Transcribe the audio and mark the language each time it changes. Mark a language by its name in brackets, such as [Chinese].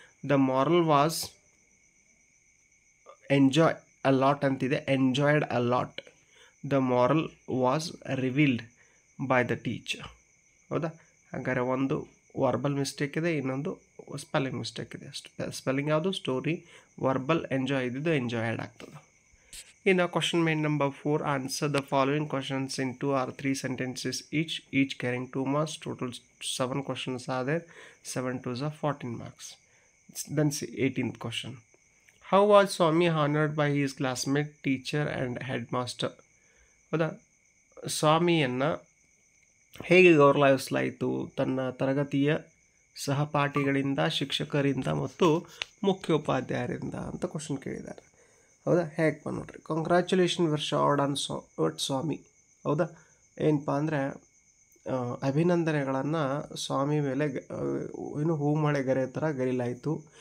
[English] The moral was enjoy a lot ಅಂತಿದೆ, enjoyed a lot. The moral was revealed by the teacher. [Kannada] ಹೌದಾ, ಹಾಗಾದರೆ ಒಂದು verbal mistake ಇದೆ, ಇನ್ನೊಂದು ಸ್ಪೆಲ್ಲಿಂಗ್ ಮಿಸ್ಟೇಕ್ ಇದೆ. ಸ್ಪೆಲ್ಲಿಂಗ್ ಯಾವುದು? ಸ್ಟೋರಿ. ವರ್ಬಲ್ ಎಂಜಾಯ್ ಇದ್ದಿದ್ದು ಎಂಜಾಯ್ಡ್ ಆಗ್ತದೆ. [English] ಇನ್ನು question main number 4. Answer the following questions in 2 or 3 sentences each carrying 2 marks. Total 7 questions are there. 7 2s are 14 marks. Then see 18th question. How was Swami honored by his classmate, teacher and headmaster? [Kannada] ಹೌದಾ, ಸ್ವಾಮಿಯನ್ನು ಹೇಗೆ ಗೌರವಿಸಲಾಯಿತು? ತನ್ನ ತರಗತಿಯ ಸಹಪಾಠಿಗಳಿಂದ, ಶಿಕ್ಷಕರಿಂದ ಮತ್ತು ಮುಖ್ಯೋಪಾಧ್ಯಾಯರಿಂದ ಅಂತ question ಕೇಳಿದ್ದಾರೆ. ಹೌದಾ, ಹೇಗಪ್ಪ ನೋಡ್ರಿ. [English] Congratulation were showered on Swami. [Kannada] ಹೌದಾ, ಏನಪ್ಪ ಅಂದರೆ ಅಭಿನಂದನೆಗಳನ್ನು ಸ್ವಾಮಿ ಮೇಲೆ ಏನು ಹೂಮಳೆಗರೆ ಥರ ಗರಿಲಾಯಿತು.